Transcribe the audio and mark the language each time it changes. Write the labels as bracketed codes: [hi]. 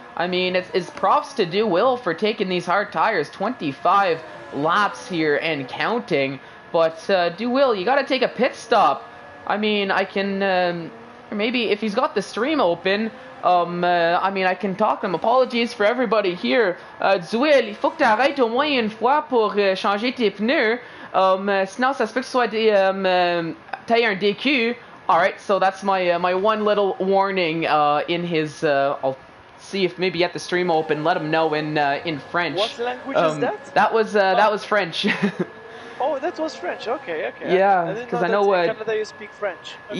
[en] I mean, it's props to Duel for taking these hard tires, 25 laps here and counting. But Duel, you got to take a pit stop. I mean, I can, maybe if he's got the stream open, I mean, I can talk to him. Apologies for everybody here. [fr] Duel, il faut que tu arrêtes au moins une fois pour changer tes pneus. Sinon, ça se peut que ce soit taille un DQ. [en] Alright, so that's my one little warning in his... I'll see if maybe at the stream open, let him know in French. What language is that? That was French. Oh, that was French. Okay. Yeah, because I know in Canada you speak French. Okay.